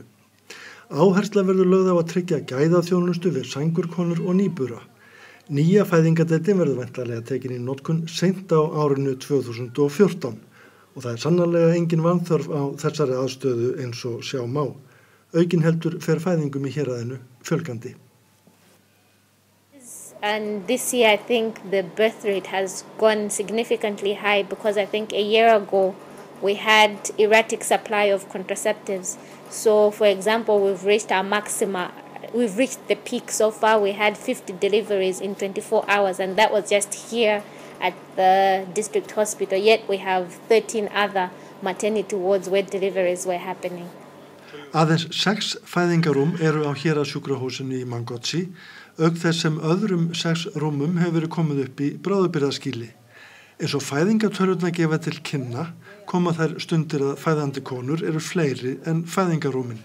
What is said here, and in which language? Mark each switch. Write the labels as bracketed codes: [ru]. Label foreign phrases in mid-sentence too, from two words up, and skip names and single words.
[is] Áhersla verður lögð á að tryggja gæðaþjónustu við sængurkonur og nýbura. Nýja fæðingadeildin verður væntanlega tekin í notkun seint á árinu 2014 og það sannarlega engin vanþörf á þessari aðstöðu eins og sjá má. Aukin heldur fer fæðingum í héraðinu fjölgandi. [en] And this year I think the birth rate has gone significantly high because I think a year ago we had erratic supply of contraceptives. So for example, we've reached our maxima. We've reached the peak so far. We had 50 deliveries in 24 hours and that was just here at the district hospital. Yet we have 13 other maternity wards where deliveries were happening. [is] Aðeins 6 fæðingarúm eru á héraðssjúkrahúsinu í Mangótsi, auk þess sem öðrum 6 rúmum hefur verið komið upp í bráðabirgðaskýli. Eins og fæðingatölurnar gefa til kynna, koma þær stundir að fæðandi konur eru fleiri en fæðingarúmin.